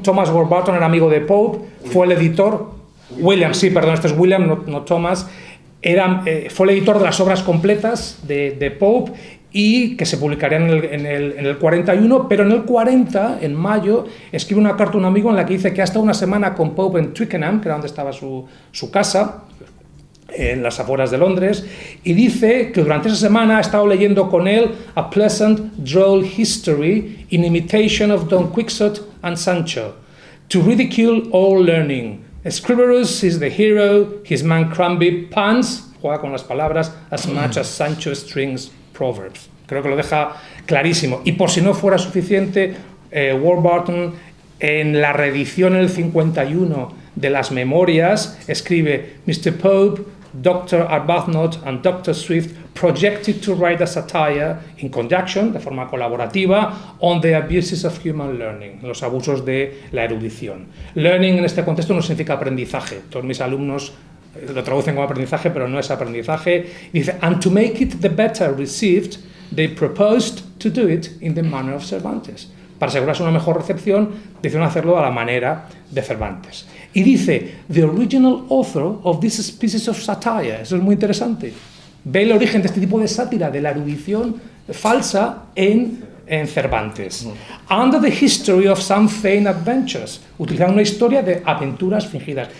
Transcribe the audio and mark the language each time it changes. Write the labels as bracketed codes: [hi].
[es] Thomas Warburton era amigo de Pope, fue el editor, William, sí, perdón, este es William, no Thomas, fue el editor de las obras completas de Pope, y que se publicarían en el 41, pero en el 40, en mayo, escribe una carta a un amigo en la que dice que ha estado una semana con Pope en Twickenham, que era donde estaba su casa, en las afueras de Londres, y dice que durante esa semana ha estado leyendo con él [en] A Pleasant Droll History in Imitation of Don Quixote and Sancho, to ridicule all learning. Scriberus is the hero, his man Cranby puns, [es] juega con las palabras, [en] as much as Sancho strings Proverbs. [es] Creo que lo deja clarísimo. Y por si no fuera suficiente, Warburton, en la reedición en el 51 de las Memorias, escribe: Mr. [en] Pope, Dr. Arbuthnot and Dr. Swift projected to write a satire in conjunction, [es] de forma colaborativa, [en] on the abuses of human learning, [es] los abusos de la erudición. Learning en este contexto no significa aprendizaje. Todos mis alumnos lo traducen como aprendizaje, pero no es aprendizaje. [en] Dice, and to make it the better received, they proposed to do it in the manner of Cervantes. [es] Para asegurarse una mejor recepción, decidieron hacerlo a la manera de Cervantes. Y dice, [en] the original author of this species of satire. [es] Eso es muy interesante. Ve el origen de este tipo de sátira, de la erudición falsa en Cervantes. [en] Under the history of some feigned adventures, [es] utilizando una historia de aventuras fingidas.